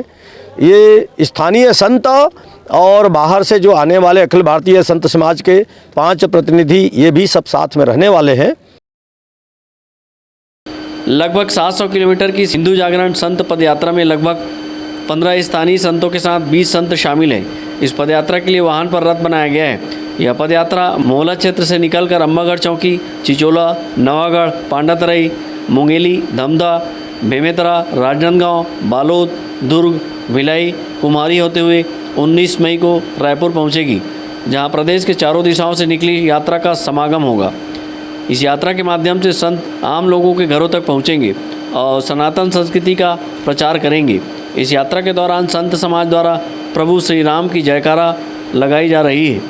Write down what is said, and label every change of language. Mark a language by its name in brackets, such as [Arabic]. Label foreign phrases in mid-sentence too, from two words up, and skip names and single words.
[Hindi] ये स्थानीय संत और बाहर से जो आने वाले अखिल भारतीय संत समाज के 5 प्रतिनिधि ये भी सब साथ में रहने वाले हैं। लगभग 700 किलोमीटर की हिंदू जागरण संत पदयात्रा में लगभग 15 स्थानीय संतों के साथ 20 संत शामिल हैं। इस पदयात्रा के लिए वाहन पर रथ बनाया गया है। यह पदयात्रा मोहला क्षेत्र से निकलकर अम्बागढ़ चौकी, चिचोला, नवागढ़, पांडातराई, मुंगेली, धमधा, बेमेतरा, राजनांदगांव, बालोद, दुर्ग, भिलाई, कुम्हारी होते हुए 19 मई को रायपुर पहुंचेगी, जहां प्रदेश के चारों दिशाओं से निकली यात्रा का समागम होगा। इस यात्रा के माध्यम से संत आम लोगों के घरों तक पहुंचेंगे और सनातन संस्कृति का प्रचार करेंगे। इस यात्रा के दौरान संत समाज द्वारा प्रभु श्री राम की जयकारा लगाई जा रही है।